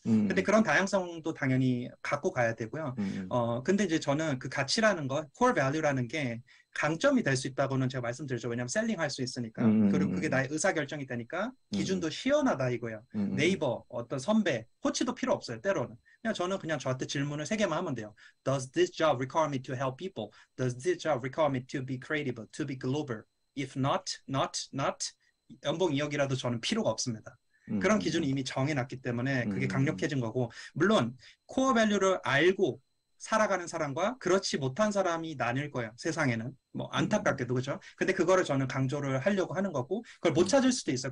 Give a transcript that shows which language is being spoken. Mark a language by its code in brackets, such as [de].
[ko] 근데 그런 다양성도 당연히 갖고 가야 되고요. 근데 이제 저는 그 가치라는 거, core value라는 게 강점이 될 수 있다고는 제가 말씀드렸죠. 왜냐하면 셀링할 수 있으니까. 그리고 그게 나의 의사결정이 되니까 기준도 시원하다 이거예요. 네이버, 어떤 선배, 코치도 필요 없어요. 때로는. 그냥 저는 그냥 저한테 질문을 3개만 하면 돼요. [en] Does this job require me to help people? Does this job require me to be creative, to be global? If not, [ko] 연봉 2억이라도 저는 필요가 없습니다. 그런 기준이 이미 정해놨기 때문에 그게 강력해진 거고, 물론 코어 밸류를 알고 살아가는 사람과 그렇지 못한 사람이 나뉠 거예요. 세상에는. 뭐 안타깝게도 그죠? 근데 그거를 저는 강조를 하려고 하는 거고 그걸 못 찾을 수도 있어요.